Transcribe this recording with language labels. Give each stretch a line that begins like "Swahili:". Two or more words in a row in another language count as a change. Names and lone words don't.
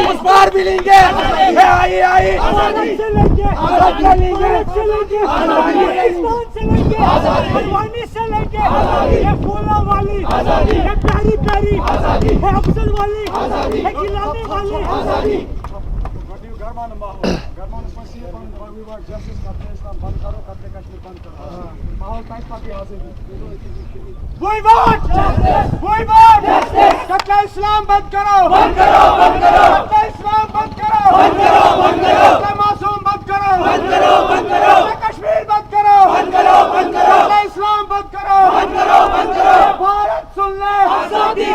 Hindi: उस बार भी लेंगे आई आई आजादी से लेंगे, आजादी लेंगे। से लेंगे, आजादी। पाकिस्तान से लेंगे, आजादी। हल्द्वानी से लेंगे, आजादी। ये फूला वाली, आजादी। ये प्यारी प्यारी, आजादी। ये अफजल वाली, आजादी। ये गिलानी वाली, आजादी।
English: We want, we want,
Hindi: कत्ल इस्लाम बंद करो, बंद करो, बंद करो, कत्ल इस्लाम बंद करो, बंद करो, बंद करो, कत्ल मासूम बंद करो, बंद करो, बंद करो, कत्ल कश्मीर बंद करो, बंद करो, बंद करो, कत्ल इस्लाम बंद करो, बंद करो, बंद करो। भारत सुन ले, आजादी।